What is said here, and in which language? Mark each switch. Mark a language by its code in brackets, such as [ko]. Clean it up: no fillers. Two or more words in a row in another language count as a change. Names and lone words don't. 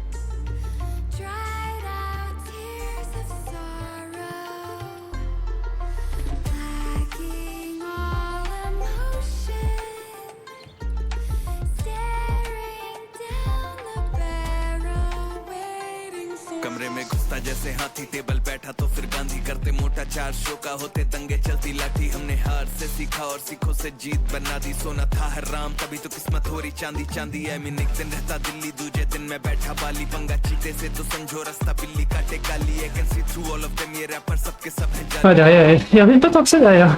[en] dried out tears of sorrow, lacking all emotion, staring down the barrel, waiting for [hi] कमरे में घुसता जैसे हाथी टेबल बैठा तो फिर गांधी करते मोटा 4 शो का होते दंगे चलती लाठी हमने हार से सीखा और सीखों से जीत बना दी सोना था हराम तभी तो किस्मत हो रही चांदी चांदी है मीन एक दिन रहता दिल्ली दूजे दिन मैं बैठा बाली पंगा चीते से तो समझो रास्ता बिल्ली काटे काली है [en] can see through all of them [hi] ये रैपर सबके सब हैं [fr] Ah, derrière, il y avait pas tant que ça derrière.